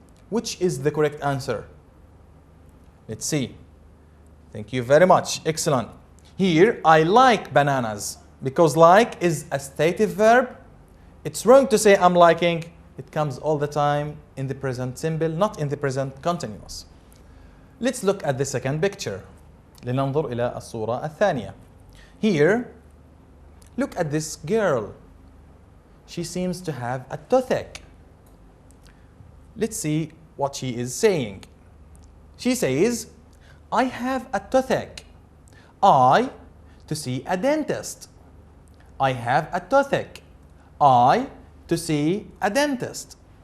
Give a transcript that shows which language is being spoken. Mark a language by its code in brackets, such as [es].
[en] Which is the correct answer? Let's see. Thank you very much. Excellent. Here, I like bananas because like is a stative verb. It's wrong to say I'm liking. It comes all the time in the present simple, not in the present continuous. Let's look at the second picture. [ar] لننظر إلى الصورة الثانية. [en] Here, look at this girl. She seems to have a toothache. Let's see what she is saying. She says, I have a toothache. I to see a dentist. I have a toothache. I to see a dentist.